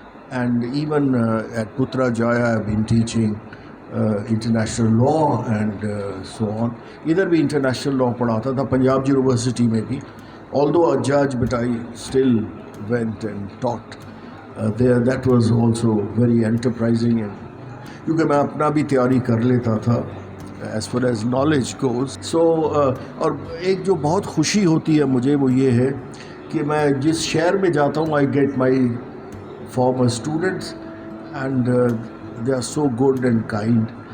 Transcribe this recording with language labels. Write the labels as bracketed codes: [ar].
[en] And even at Putrajaya I have been teaching international law and so on. [ur] ادھر بھی انٹرنیشنل لا پڑھاتا تھا، پنجاب یونیورسٹی میں بھی. [en] although a judge, but I still went and taught there. That was also very enterprising, and [ur] کیونکہ میں اپنا بھی تیاری کر لیتا تھا [en] as far as knowledge goes. [ur] So اور ایک جو بہت خوشی ہوتی ہے مجھے وہ یہ ہے کہ میں جس شہر میں جاتا ہوں [en] I get my former students and they are so good and kind.